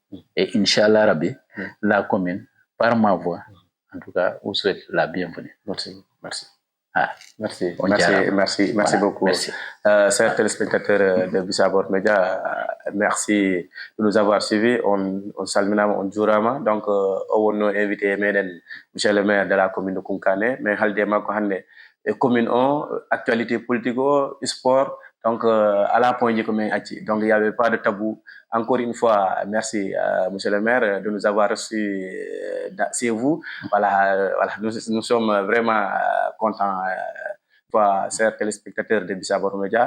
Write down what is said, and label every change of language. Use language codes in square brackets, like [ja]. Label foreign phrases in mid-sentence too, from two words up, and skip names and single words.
[fr] Et [ar] إن شاء الله ربي, [fr] la commune, par ma voix, en tout cas, vous souhaite la bienvenue. Merci. Merci Beaucoup. Merci. Chers téléspectateurs de Bissabor Média, merci de nous avoir suivis. [ff] On salminama, on jurama. [fr] Donc, on a invité monsieur le maire de la commune de Koungkané. Mais [ff] haldema ko hande [fr] commune actualité politique, sport. Donc, à la point donc, il n'y avait pas de tabou. Encore une fois, merci, monsieur le maire, de nous avoir reçus chez vous. Voilà, nous sommes vraiment contents, chers téléspectateurs de Bissabor Média.